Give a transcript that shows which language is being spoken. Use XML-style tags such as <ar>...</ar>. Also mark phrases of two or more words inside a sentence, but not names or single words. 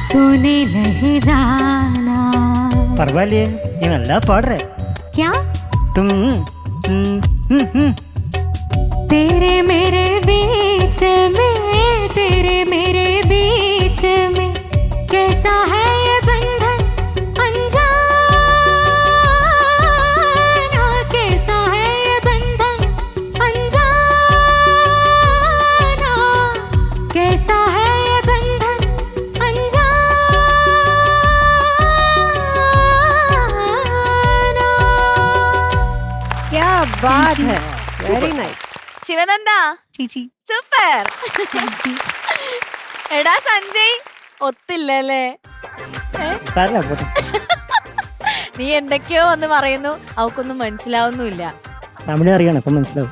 <hi>तूने नहीं जाना</hi> <ta>பரவாயில்லையே நல்லா பாடுற</ta> <hi>क्या तुम तेरे मेरे बीच में तेरे मेरे बीच में कैसा है ये बंधन अनजाना कैसा है ये बंधन अनजाना कैसा है ये बंधन अनजाना क्या बात है,</hi> <en>very nice.</en> <ml>ശിവനന്ദ ചേച്ചി സൂപ്പർ. എടാ സഞ്ജയ് ഒത്തില്ലല്ലേ? സാരല്ല പോട്ടെ. നീ എന്തൊക്കെയോ ഒന്ന് പറയുന്നു, അവക്കൊന്നും മനസ്സിലാവുന്നുമില്ല. തമിഴ് അറിയണം അപ്പം മനസ്സിലാവും.</ml>